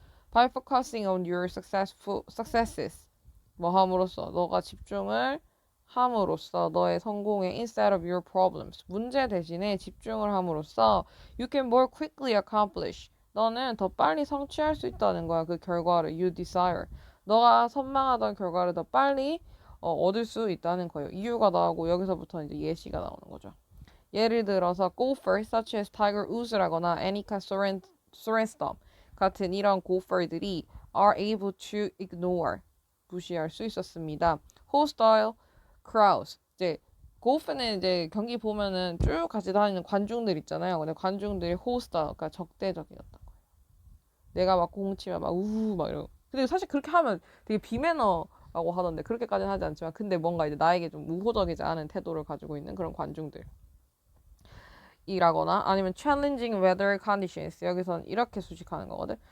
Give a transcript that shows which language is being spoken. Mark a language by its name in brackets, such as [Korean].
[English] By focusing on your successes [Korean] 뭐 함으로써 너가 집중을 함으로써 너의 성공에 [English] instead of your problems [Korean] 문제 대신에 집중을 함으로써 [English] you can more quickly accomplish [Korean] 너는 더 빨리 성취할 수 있다는 거야. 그 결과를 [English] you desire [Korean] 너가 선망하던 결과를 더 빨리 얻을 수 있다는 거예요. 이유가 나오고 여기서부터 이제 예시가 나오는 거죠. 예를 들어서 [English] golfers such as Tiger Woods라거나 [Korean] Annika Sorenstam 같은 이런 골퍼들이 [English] are able to ignore [Korean] 무시할 수 있었습니다. [English] hostile crowds [Korean] 이제 골프는 이제 경기 보면은 쭉 같이 다니는 관중들 있잖아요. 근데 관중들이 hostile 그러니까 적대적이었던 거예요. 내가 막 공 치면 막 우우 막 이러고 근데 사실 그렇게 하면 되게 비매너라고 하던데 그렇게까지는 하지 않지만 근데 뭔가 이제 나에게 좀 우호적이지 않은 태도를 가지고 있는 그런 관중들 이라거나 아니면 [English] challenging weather conditions [Korean] 여기서는 이렇게 수식하는 거거든.